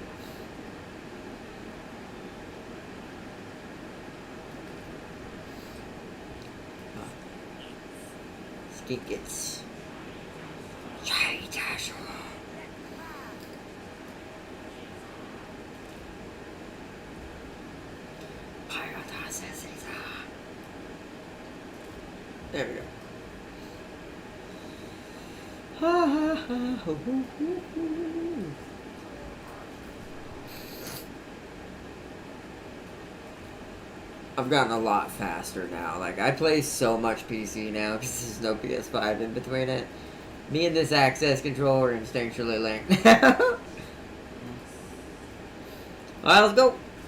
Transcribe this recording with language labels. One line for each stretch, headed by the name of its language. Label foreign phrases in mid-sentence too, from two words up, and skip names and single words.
English: Skinkets. There we go. Ha ha ha ho ho ho ho. I've gotten a lot faster now. Like, I play so much PC now because there's no PS5 in between it. Me and this access controller are instinctually linked. Alright, let's go.